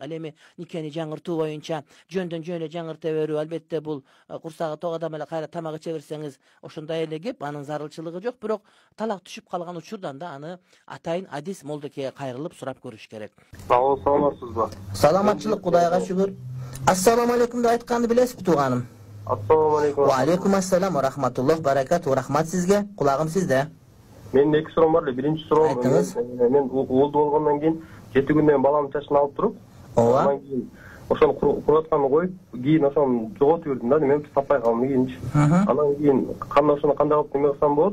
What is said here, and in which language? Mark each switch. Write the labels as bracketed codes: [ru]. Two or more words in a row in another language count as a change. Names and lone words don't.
[ky] Ал эми никени жаңыртуу боюнча жөндөн жөн эле жаңырта берүү, албетте бул курсагы адам эле кайра тамак иче берсеңиз ошондой эле кеп, анын зарылчылыгы жок, бирок талак түшүп калган учурдан да аны атайын адис молдокейге кайрылып сурап көрүш керек. Саламатсызбы? Саламатчылык, Кудайга шүгүр. [ar] السلام عليكم [ky] деп айтканды билесизби тууганым? [ar] السلام عليكم. وعليكم السلام ورحمة الله بركاته. [ky] Рахмат сизге. Кулагым сизде. Менин эки суроом бар эле. Биринчи суроом, мен уулду болгондон кийин 7 күндөн баламдын чачын алып туруп, ооба. Ошону куруп атканды коюп, кийин ошону жоготуп жүрдүм да, мен таппай калдым кийинчи. Анан кийин ошону кандай кылып неме кылсам болот?